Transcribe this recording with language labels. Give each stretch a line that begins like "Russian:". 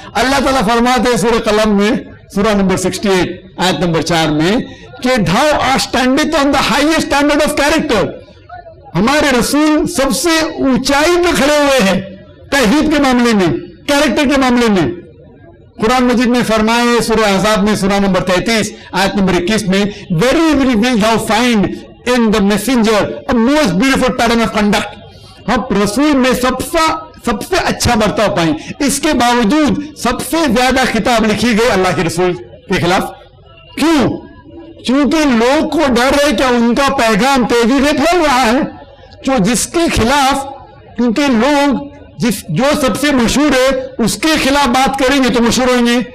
Urdu: اللہ تعالیٰ فرماتے ہیں سورہ قلم میں, سورہ نمبر 68 آیت نمبر 4 میں کہ
English: thou art standeth on the highest standard of character.
Urdu: ہمارے رسول سب سے اونچائی پہ کھڑے ہوئے ہیں توحید کے معاملے میں, کیریکٹر کے معاملے میں. قرآن مجید میں فرمائے سورہ احزاب میں سورہ نمبر 33 آیت نمبر 21 میں
English: very very will thou find in the messenger a most beautiful pattern of conduct.
Urdu: ہم رسول میں سب سے اچھا برتاؤ پائیں. اس کے باوجود سب سے زیادہ خطاب لکھی گئی اللہ کے رسول کے خلاف. کیوں؟ چونکہ لوگ کو ڈر ہے کہ ان کا پیغام تیزی سے پھیل رہا ہے، جو جس کے خلاف، کیونکہ لوگ جو سب سے مشہور ہے اس کے خلاف بات کریں گے تو مشہور ہوئیں گے.